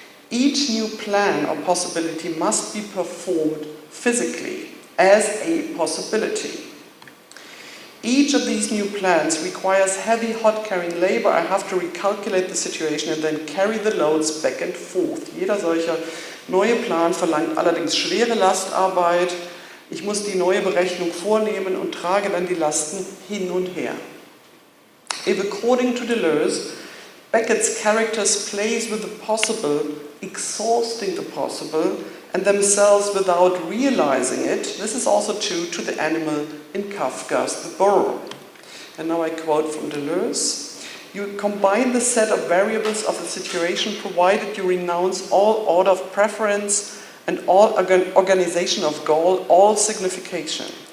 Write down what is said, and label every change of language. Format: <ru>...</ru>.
<en>Each new plan or possibility must be performed physically as a possibility. Each of these new plans requires heavy hod-carrying labor. I have to recalculate the situation and then carry the loads back and forth.</en> <de>Jeder solcher neue Plan verlangt allerdings schwere Lastarbeit. Ich muss die neue Berechnung vornehmen und trage dann die Lasten hin und her.</de> <en>If according to Deleuze, Beckett's characters plays with the possible, exhausting the possible, and themselves without realizing it, this is also true to the animal in Kafka's The Burr. And now I quote from Deleuze. You combine the set of variables of the situation provided you renounce all order of preference and all organization of goal, all signification.</en>